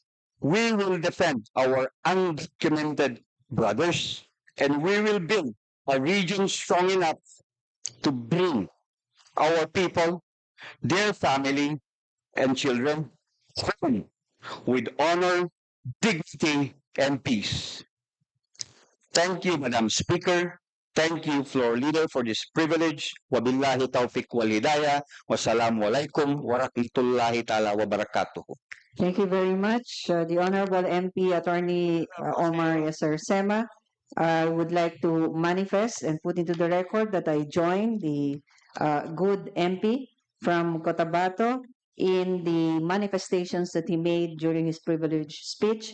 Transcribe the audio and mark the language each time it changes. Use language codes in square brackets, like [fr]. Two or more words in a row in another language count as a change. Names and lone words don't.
[en] We will defend our undocumented brothers, and we will build a region strong enough to bring our people, their family, and children home with honor, dignity, and peace. Thank you, Madam Speaker. Thank you, Floor Leader, for this privilege. [ar] وبالله التوفيق والهداية. والسلام عليكم ورحمة الله تعالى وبركاته. [en] Thank you very much. The Honorable MP Attorney Omar Yasser Sema. I would like to manifest and put into the record that I joined the good MP from Cotabato in the manifestations that he made during his privileged speech.